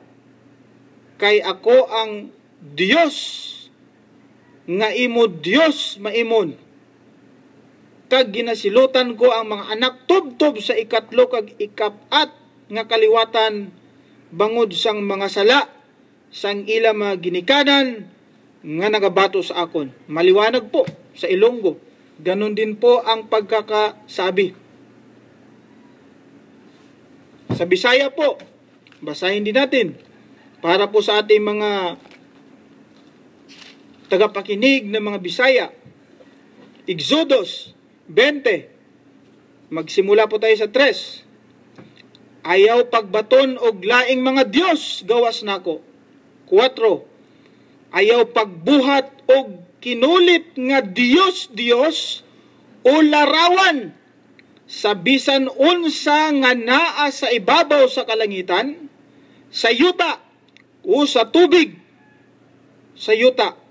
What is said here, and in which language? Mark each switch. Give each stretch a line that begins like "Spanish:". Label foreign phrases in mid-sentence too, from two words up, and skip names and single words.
Hiligaynon: Kay ako ang Dios nga imo Dios maimon. Kag ginasilutan ko ang mga anak tubtob sa ikatlo kag ikapat nga kaliwatan bangod sang mga sala sang ila mga ginikanan nga nagabato sa akon.
Filipino: Maliwanag po sa Ilonggo. Ganon din po ang pagkakasabi. Sa Bisaya po, basahin din natin para po sa ating mga tagapakinig ng mga Bisaya. Exodus 20. Magsimula po tayo sa 3.
Cebuano: Ayaw pagbaton og laing mga Dios gawas nako. 4. Ayaw pagbuhat og kinulit nga Dios o larawan sa bisan unsa nga naa sa ibabaw sa kalangitan, sa yuta o sa tubig sa yuta.